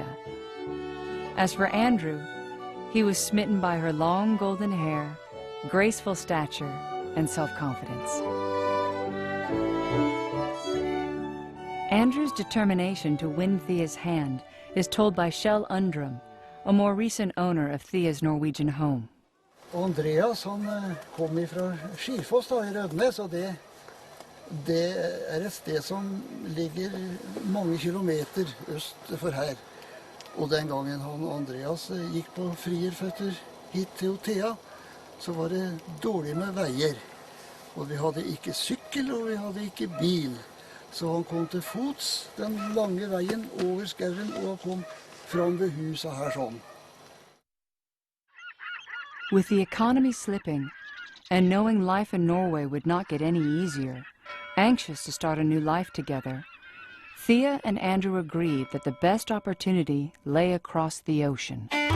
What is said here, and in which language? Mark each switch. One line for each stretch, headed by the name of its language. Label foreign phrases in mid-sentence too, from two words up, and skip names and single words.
English: As for Andrew, he was smitten by her long golden hair, graceful stature, and self-confidence. Andrew's determination to win Thea's hand is told by Kjell Undrum, a more recent owner of Thea's Norwegian home.
Norwegian: Andreas kom fra Skifoss I Rødnes, og det et sted som ligger mange kilometer øst for her. Og den gangen Andreas gikk på frierføtter hit til Thea, så var det dårlig med veier. Og vi hadde ikke sykkel, og vi hadde ikke bil. Så han kom til fots den lange veien over skauen, og han kom fram ved huset her sånn.
English: With the economy slipping, and knowing life in Norway would not get any easier, anxious to start a new life together, Thea and Andrew agreed that the best opportunity lay across the ocean.